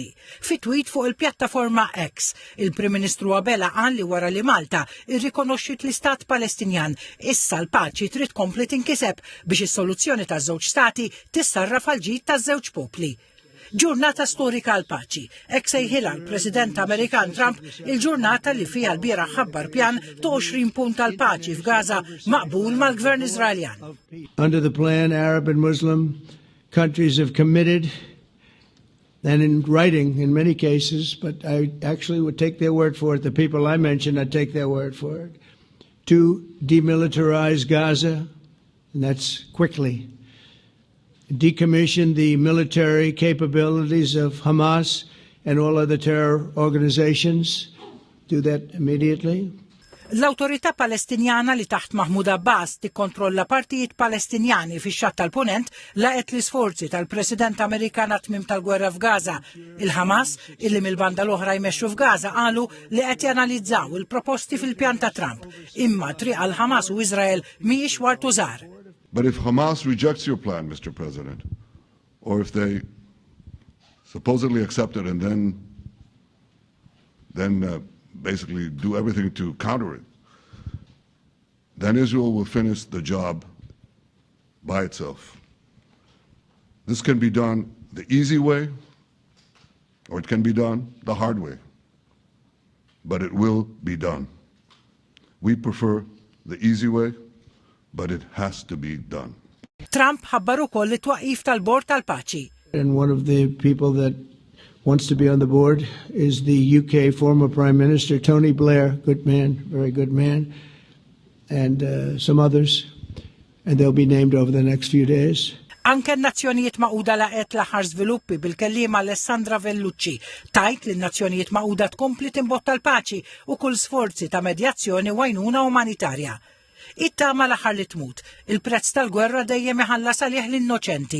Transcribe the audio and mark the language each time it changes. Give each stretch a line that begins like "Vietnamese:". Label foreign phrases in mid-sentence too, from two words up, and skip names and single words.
Maltese: Fi tweet fuq il-pjattaforma X, il-Prim Ministru Abela qal li wara li Malta irrikonoxxiet l-Istat Palestinjan issa l-paċi trid tkompli tinkiseb biex is-soluzzjoni taż-żewġ stati tissarraf għal ġid taż-żewġ popli. Ġurnata storika għal paċi. Hekk sejħilha l-President Amerikan Trump il-ġurnata li fiha l-bieraħ ħabbar pjan ta' 20 punt għal paċi f'Gaza maqbul mal-Gvern Iżraeljan.
English: Under the plan, Arab and Muslim countries have committed, and in writing in many cases, but I actually would take their word for it. The people I mentioned, I'd take their word for it, to demilitarize Gaza, and that's quickly. Decommission the military capabilities of Hamas and all other terror organizations. Do that immediately.
Maltese: L-Awtorità Palestinjana li taħt Mahmoud Abbas tikkontrolla partijiet Palestinjani fix-xatt tal-Punent laqet l-isforzi tal-President Amerikan għat-tmiem tal-gwerra f'Gaza. Il-Hamas, illi mill-banda l-oħra jmexxu f'Gaza, qalu li qed janalizzaw il-proposti fil-pjan ta' Trump. Imma triq għal Hamas u Iżrael mhijiex wartu żgħar.
English: But if Hamas rejects your plan, Mr. President, or if they supposedly accept it and then basically do everything to counter it, then Israel will finish the job by itself. This can be done the easy way, or it can be done the hard way, but it will be done. We prefer the easy way, but it has to be done.
Maltese: Trump ħabbar ukoll it-twaqqif tal-bord tal-paċi.
English: And one of the people that wants to be on the board is the UK former Prime Minister, Tony Blair, good man, very good man, and some others, and they'll be named over the next few days.
Maltese: Anke n-Nazzjonijiet Magħquda laqgħet l-aħħar żviluppi bil-kelliema Alessandra Vellucci tajt li n-Nazzjonijiet Magħquda tkompli timbotta l-paċi u kull sforzi ta' medjazzjoni u għajnuna umanitarja. It-tama l-aħħar li tmut, il-prezz tal-gwerra dejjem iħallas għalih l-innoċenti.